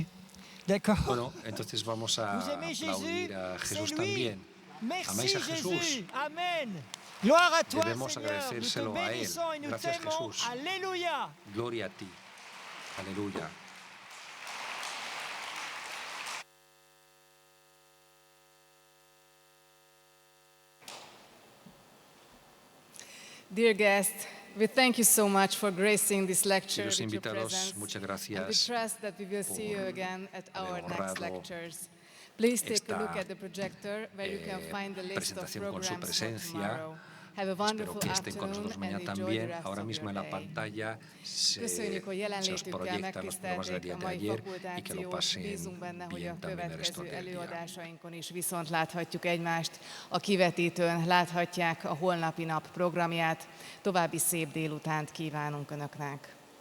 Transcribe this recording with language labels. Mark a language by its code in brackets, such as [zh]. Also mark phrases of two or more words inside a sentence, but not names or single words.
[fr] D'accord? [es] Bueno, entonces vamos a [fr] Vous aimez Jésus? [es] aplaudir a [fr] C'est [es] Jesús [fr] lui. [es] también. [fr] Merci [es] Amáis a [fr] Jésus. [es] Jesús. [fr] Amen. Gloire à toi, [es] Debemos [fr] Seigneur. Nous te [es] agradecérselo a Él. [fr] bénissons et nous [es] Gracias, [fr] t'aimons. [es] Jesús. [fr] Alléluia. [es] Gloria a ti. Aleluya. [en] Dear guests, we thank you so much for gracing this lecture [es] Queridos [en] with your [es] invitados, [en] presence. [es] muchas [en] And we [es] gracias [en] trust that we will see you again at our next [es] honrado [en] lectures. Please take a look [es] esta [en] at the projector where you can find the list of [es] presentación con su [en] programs for [es] presencia. [en] tomorrow. Have a [es] Espero [en] wonderful [es] que estén con nosotros [en] afternoon and [es] mañana [en] enjoy the [es] también. [en] rest [es] Ahora [en] of [es] mismo [en] your [es] en la [en] day. [es] pantalla [hu] Köszönjük, hogy [es] se os [hu] jelenlétükkel [es] proyectan los programas del [hu] megtisztelték [es] día [hu] a [es] de [hu] mai [es] ayer y que lo [hu] fakultációt. [es] pasen [hu] Bízunk benne, hogy a [es] bien también el resto [hu] következő [es] del día. [hu] előadásainkon is viszont láthatjuk egymást. A kivetítőn láthatják a holnapi nap programját. További szép délutánt kívánunk Önöknek.